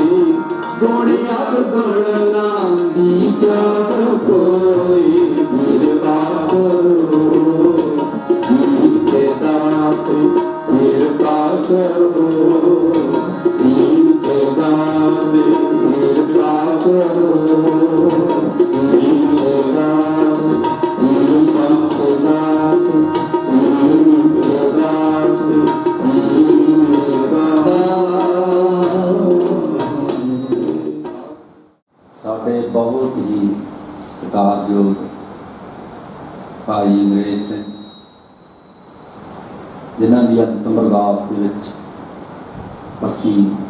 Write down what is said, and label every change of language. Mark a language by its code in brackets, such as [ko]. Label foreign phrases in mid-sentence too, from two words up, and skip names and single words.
[hi] गुण अवगुण ना विचारो कोई कृपा करो दीन दात्री कृपा करो दीन दात्री कृपा करो दीन दात्री कृपा दात्री दीन दात्री [pa] ਸਾਡੇ ਬਹੁਤ ਹੀ ਸਤਿਕਾਰਯੋਗ ਭਾਈ ਅੰਗਰੇਜ਼ ਸਿੰਘ ਜਿਨ੍ਹਾਂ ਦੀ ਅੰਤਮ ਅਰਦਾਸ ਦੇ ਵਿੱਚ ਅਸੀਂ